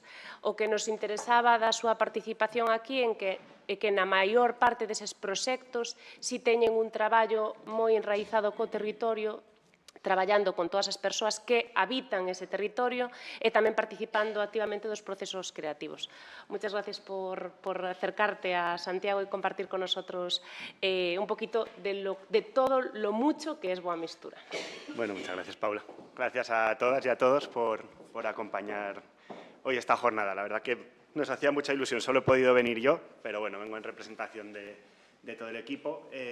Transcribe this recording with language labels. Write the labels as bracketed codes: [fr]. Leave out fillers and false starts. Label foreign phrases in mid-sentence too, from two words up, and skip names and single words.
[gl] O que nos interesaba da súa participación aquí é que na maior parte deses proxectos si teñen un traballo moi enraizado co territorio, traballando con todas as persoas que habitan ese territorio e tamén participando activamente dos procesos creativos. [es] Muchas gracias por acercarte a Santiago e compartir con nosotros un poquito de todo lo mucho que es Boa Mistura. Bueno, muchas gracias, Paula. Gracias a todas y a todos por acompañar hoy esta jornada. La verdad que nos hacía mucha ilusión. Solo he podido venir yo, pero bueno, vengo en representación de todo el equipo.